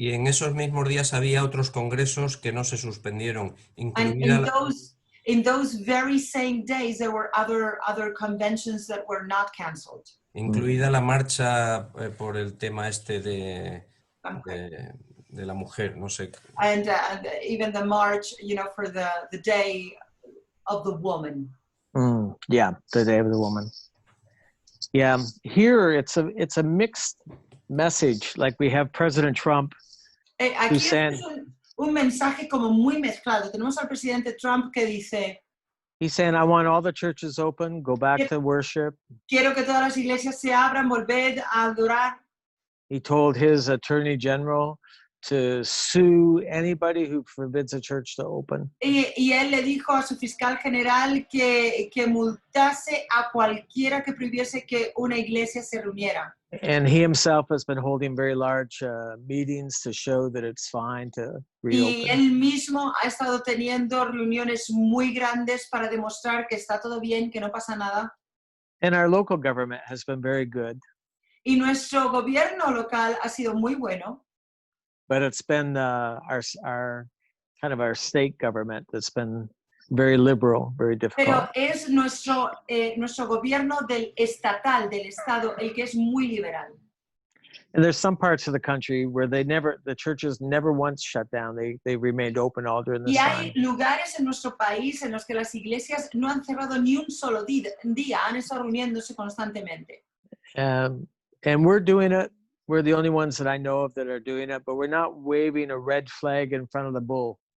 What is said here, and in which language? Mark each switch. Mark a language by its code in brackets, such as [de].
[es] Y en esos mismos días había otros congresos que no se suspendieron. [en] And in those very same days there were other conventions that were not canceled. [es] Incluida la marcha por el tema este de la mujer, no sé. [en] And even the march, you know, for the day of the woman. Yeah, the day of the woman. Yeah, here it's a mixed message. Like we have President Trump. [es] Aquí es un mensaje como muy mezclado. Tenemos al presidente Trump que dice. [en] He's saying, I want all the churches open, go back to worship. [es] Quiero que todas las iglesias se abran, volver a adorar. [en] He told his attorney general to sue anybody who forbids a church to open. [es] Y él le dijo a su fiscal general que multase a cualquiera que prohibiese que una iglesia se reuniera. [en] And he himself has been holding very large meetings to show that it's fine to reopen. [es] Y él mismo ha estado teniendo reuniones muy grandes para demostrar que está todo bien, que no pasa nada. [en] And our local government has been very good. [es] Y nuestro gobierno local ha sido muy bueno. [en] But it's been our kind of our state government that's been very liberal, very difficult. [es] Pero es nuestro gobierno del estado, el que es muy liberal. [en] And there's some parts of the country where the churches never once shut down. They remained open all during this time. [es] Y hay [en] time. [es] lugares en nuestro país en los que las iglesias no han cerrado ni un solo día, han estado reuniéndose constantemente. [en] And we're doing it. We're the only ones that I know of that are doing it, but we're not waving a red flag in front of the bull.